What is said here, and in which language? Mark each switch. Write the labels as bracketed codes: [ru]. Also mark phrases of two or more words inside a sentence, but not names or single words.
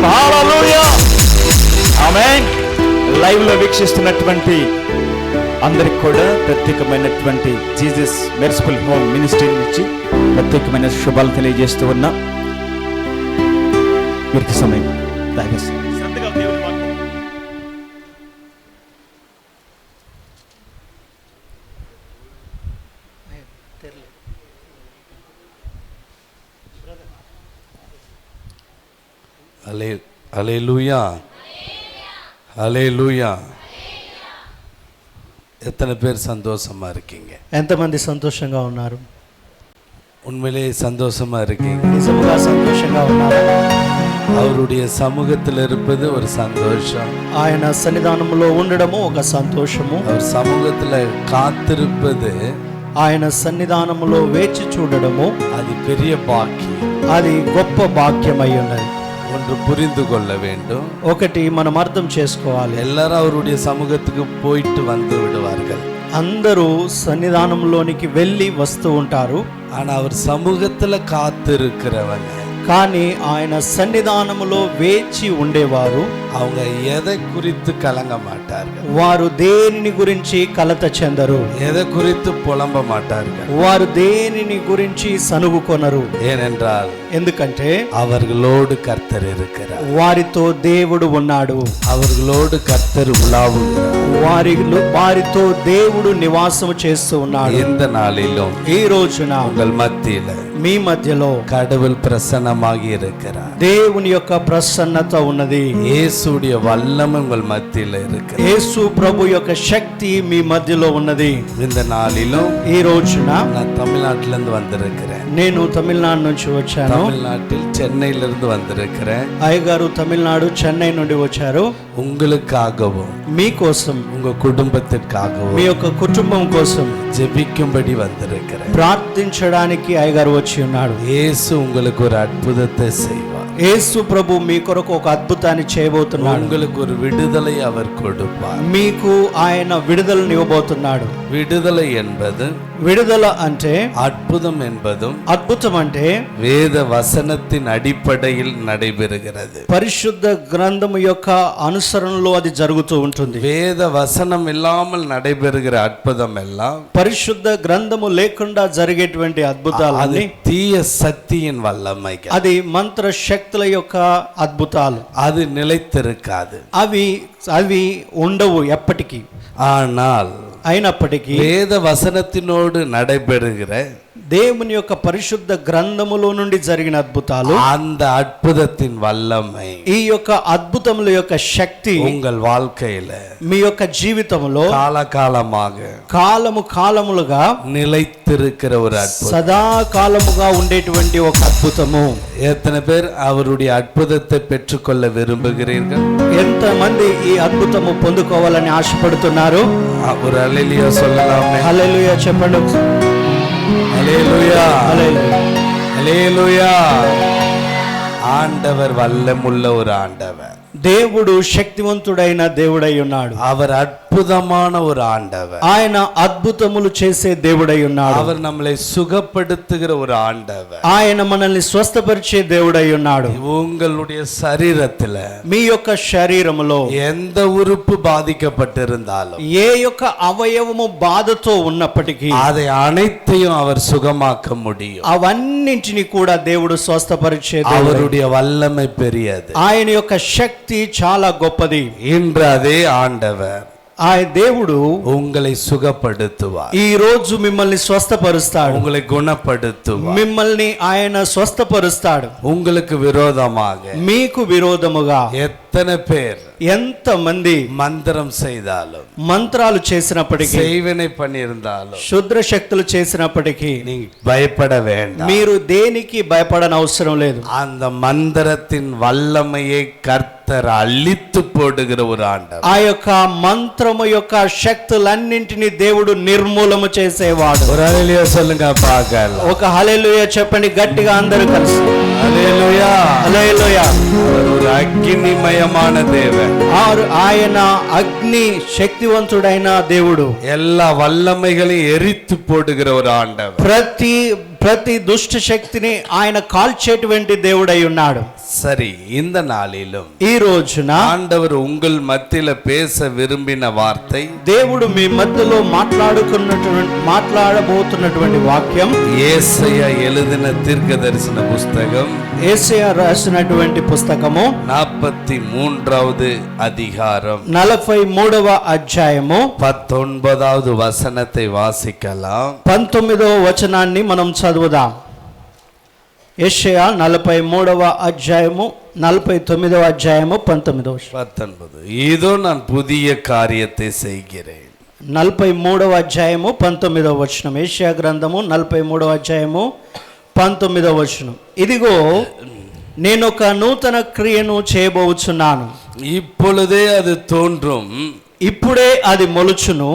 [te] హల్లెలూయా. ఆమేన్. లైవ్ లో వీక్షిస్తున్నటువంటి అందరికి కూడా ప్రత్యేకమైనటువంటి జీసస్ మెర్సిఫుల్ హోమ్ మినిస్ట్రీ నుంచి ప్రత్యేకమైన శుభాలు తెలియజేస్తూ ఉన్నా. వీరికి సమయం శ్రద్ధగా దేవుని వాక్యం. [ta] ஹல்லேலூயா, ஹல்லேலூயா. எத்தனை பேர் சந்தோஷமா இருக்கீங்க? [te] ఎంతమంది సంతోషంగా ఉన్నారు? [ta] உண்மையிலேயே சந்தோஷமா இருக்கீங்க? [te] నిజంగా సంతోషంగా ఉన్నారు. [ta] அவருடைய சமூகத்தில் இருப்பது ஒரு சந்தோஷம். [te] ఆయన సన్నిధానంలో ఉండడము ఒక సంతోషము. [ta] அவர் சமூகத்தில் காத்திருப்பது, [te] ఆయన సన్నిధానంలో వేచి చూడడము [ta] அது பெரிய பாக்கியம். [te] అది గొప్ప భాగ్యమై ఉన్నది. [ta] ஒன்று புரிந்து கொள்ள வேண்டும். [te] ఒకటి మనం అర్థం చేసుకోవాలి. [ta] எல்லாரும் அவருடைய சமூகத்துக்கு போயிட்டு வந்து விடுவார்கள். [te] అందరూ సన్నిధానంలోనికి వెళ్ళి వస్తూ ఉంటారు. [ta] ஆனா அவர் சமூகத்துல காத்திருக்கிறவங்க, [te] కానీ ఆయన సన్నిధానములో వేచి ఉండేవారు [ta] அவங்க எதை குறித்து கலங்க மாட்டார்கள். [te] వారు దేనిని గురించి కలత చెందరు. [ta] எதை குறித்து புலம்ப மாட்டார்கள். [te] వారు దేనిని గురించి సనుగుకొనరు. [ta] ஏனென்றால் [te] ఎందుకంటే [ta] அவர்களோடு கர்த்தர் இருக்கிறார். [te] వారితో దేవుడు ఉన్నాడు. [ta] அவர்களோடு கர்த்தர் உலாவுகிறார். [te] వారితో దేవుడు నివాసము చేస్తూ ఉన్నాడు. [ta] இந்த நாளிலும் [te] ఈ రోజున [ta] உங்கள் மத்தியில [te] మీ మధ్యలో [ta] கடவுள் பிரசன்னமாகி இருக்கிறார். [te] దేవుని యొక్క ప్రసన్నత ఉన్నది. [ta] இயேசுடைய வல்லமை உங்கள் மத்தியில இருக்கு. [te] యేసు ప్రభు యొక్క శక్తి మీ మధ్యలో ఉన్నది. [ta] இந்த நாளிலும் [te] ఈ రోజున [ta] நான் தமிழ்நாட்டிலிருந்து வந்திருக்கிறேன். [te] నేను తమిళనాడు నుంచి వచ్చాను. [ta] தமிழ்நாட்டில் சென்னையிலிருந்து வந்திருக்கிறேன். [te] అయ్యగారు తమిళనాడు చెన్నై నుండి వచ్చారు. [ta] உங்களுக்காகவும் [te] మీకోసం, [ta] உங்க குடும்பத்திற்காகவும் [te] మీ యొక్క కుటుంబం కోసం [ta] ஜெபிக்கும்படி வந்திருக்கிறேன். [te] ప్రార్థించడానికి అయ్యగారు వచ్చి ఉన్నాడు. [ta] இயேசு உங்களுக்கு ஒரு அற்புதத்தை செய்வார். [te] యేసు ప్రభు మీ కొరకు ఒక అద్భుతాన్ని చేయబోతున్నాడు. [ta] உங்களுக்கு ஒரு விடுதலை அவர் கொடுப்பார். [te] మీకు ఆయన విడుదలను ఇవ్వబోతున్నాడు. [ta] விடுதலை என்பது, [te] విడుదల అంటే, [ta] அற்புதம் என்பதும் [te] అద్భుతం అంటే [ta] வேத வசனத்தின் அடிப்படையில் நடைபெறுகிறது. [te] పరిశుద్ధ గ్రంథము యొక్క అనుసరణలో అది జరుగుతూ ఉంటుంది. [ta] வேத வசனம் இல்லாமல் நடைபெறுகிற அற்புதம் எல்லாம், [te] పరిశుద్ధ గ్రంథము లేకుండా జరిగేటువంటి అద్భుతాలు [ta] தீய சக்தியின் வல்லமைகள். [te] అది మంత్ర శక్తుల యొక్క అద్భుతాలు. [ta] அது நிலைத்திருக்காது. [te] అవి ఉండవు ఎప్పటికీ. [ta] ஆனால் [te] అయినప్పటికీ [ta] வேத వసనத்தினோடு நடைபெறுகிற [te] దేవుని యొక్క పరిశుద్ధ గ్రంథములో నుండి జరిగిన అద్భుతాలు, [ta] அந்த அற்புதத்தின் வல்லமை, [te] ఈ యొక్క అద్భుతముల యొక్క శక్తి [ta] உங்கள் வாழ்க்கையில [te] మీ యొక్క జీవితంలో [ta] காலகாலமாக [te] కాలములుగా [ta] நிலைத்திருக்கிற ஒரு அற்புதம், [te] సదాకాలముగా ఉండేటువంటి ఒక అద్భుతము. [ta] எத்தனை பேர் அவருடைய அற்புதத்தை பெற்றுக்கொள்ள விரும்புகிறீர்கள்? [te] ఎంతమంది ఈ అద్భుతము పొందుకోవాలని ఆశపడుతున్నారు? [ta] ஒரு அல்லேலூயா சொல்லலாமே. [te] హల్లెలూయా చెప్పండి. [ta] அல்லேலூயா, [te] హల్లెలూయా, [ta] அல்லேலூயா. ஆண்டவர் வல்லமுள்ள ஒரு ஆண்டவர். [te] దేవుడు శక్తివంతుడైన దేవుడై ఉన్నాడు. [ta] அவர் அற்புதமான ஒரு ஆண்டவர். [te] ఆయన అద్భుతములు చేసే దేవుడై ఉన్నాడు. [ta] அவர் நம்மளை சுகப்படுத்துகிற ஒரு ஆண்டவர். [te] ఆయన మనల్ని స్వస్థపరిచే దేవుడై ఉన్నాడు. [ta] உங்களுடைய சரீரத்துல [te] మీ యొక్క శరీరములో [ta] எந்த உறுப்பு பாதிக்கப்பட்டிருந்தாலும், [te] ఏ యొక్క అవయవము బాధతో ఉన్నప్పటికీ [ta] அதை అனைத்தையும் அவர் சுகமாக்க முடியும். [te] అవన్నింటిని కూడా దేవుడు స్వస్థపరిచే దేవుడు. [ta] அவருடைய வல்லமை பெரியது. [te] ఆయన యొక్క శక్తి చాలా గొప్పది. [ta] இன்று அதே ஆண்டவர் [te] ఆ దేవుడు [ta] உங்களை சுகப்படுத்துவார். [te] ఈ రోజు మిమ్మల్ని స్వస్థపరుస్తాడు. [ta] உங்களை குணப்படுத்துவார். [te] మిమ్మల్ని ఆయన స్వస్థపరుస్తాడు. [ta] உங்களுக்கு விரோதமாக [te] మీకు విరోధముగా [ta] எத்தனை பேர் [te] ఎంత మంది [ta] மந்திரம் செய்தாலும், [te] మంత్రాలు చేసినప్పటికీ, [ta] செய்வினை பண்ணியிருந்தாலும், [te] శుద్ర శక్తులు చేసినప్పటికీ [ta] நீ பயப்பட வேண்டாம். [te] మీరు దేనికి భయపడని అవసరం లేదు. [ta] அந்த மந்திரத்தின் வல்லமையை கர்த்தர் அழித்து போடுகிற ஒரு ஆண்டவர். [te] ఆ యొక్క మంత్రము యొక్క శక్తులన్నింటినీ దేవుడు నిర్మూలము చేసేవాడు. [ta] ஒரு ஹல்லேலூயா சொல்லுங்க பார்க்கலாம். [te] ఒక హల్లెలూయా చెప్పండి గట్టిగా అందరూ కలిసి. [ta] ஹல்லேலூயா, [te] హల్లెలూయా. [ta] அவர் ஒரு அக்கினிமயமான தேவன். [te] ఆయన అగ్ని శక్తివంతుడైన దేవుడు, [ta] எல்லா வல்லமைகளையும் எரித்து போடுகிற ஒரு ஆண்டவர். [te] ప్రతి దుష్ట శక్తిని ఆయన కాల్చేటువంటి దేవుడై ఉన్నాడు. [ta] சரி, இந்த நாளிலும் [te] ఈ రోజున [ta] ஆண்டவர் உங்கள் மத்தியில பேச விரும்பின வார்த்தை, [te] దేవుడు మీ మధ్యలో మాట్లాడబోతున్నటువంటి వాక్యం [ta] ஏசாயா எழுதின தீர்க்க தரிசன புஸ்தகம், [te] యేషయా రాసినటువంటి పుస్తకము [ta] 43வது அதிகாரம் [te] 43వ అధ్యాయము [ta] 19வது வசனத்தை வாசிக்கலாம். [te] 19వ వచనాన్ని మనం చదువుదాం. యేషయా 43వ అధ్యాయము 49వ అధ్యాయము 19. [ta] இதோ நான் புதிய காரியத்தை செய்கிறேன். [te] 43వ అధ్యాయము 19వ వచనం. యేషయా గ్రంథము 43వ అధ్యాయము 19వ వచనం. ఇదిగో నేను ఒక నూతన క్రియను చేయబోచున్నాను, [ta] இப்பொழுதே அது தோன்றும், [te] ఇప్పుడే అది మొలుచును,